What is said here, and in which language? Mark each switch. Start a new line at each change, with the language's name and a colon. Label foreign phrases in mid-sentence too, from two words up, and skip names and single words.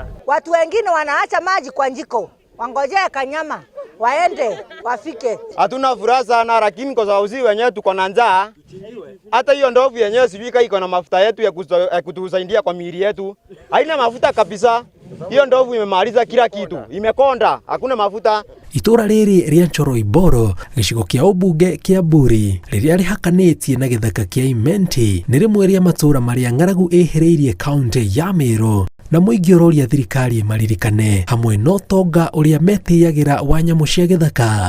Swahili: Watu wengine wanaacha maji kwa njiko, wangojea kanyama waende wafike. Hatuna furaha sana, lakini kwa sababu sisi wenyewe tuko na njaa, hata hiyo ndovu yenyewe sivika iko na mafuta yetu ya kutusaidia kwa miili yetu. Haina mafuta kabisa. Hiyo ndovu imemaliza kila kitu, imekonda, hakuna mafuta.
Kikuyu: Itũra rĩrĩ rĩa Choroiboro, gĩcigo kĩa ũmbunge kĩa Mburi, rĩrĩa rĩhakanĩtie na gĩthaka kĩa Imenti, nĩ rĩmwe rĩa matũra marĩa ng'aragu ĩhĩrĩirie kaunti ya Meru, na mũingĩ ũroria thirikari maririkane hamwe na ũtonga ũrĩa metĩyagĩra wa nyamũ cia gĩthaka.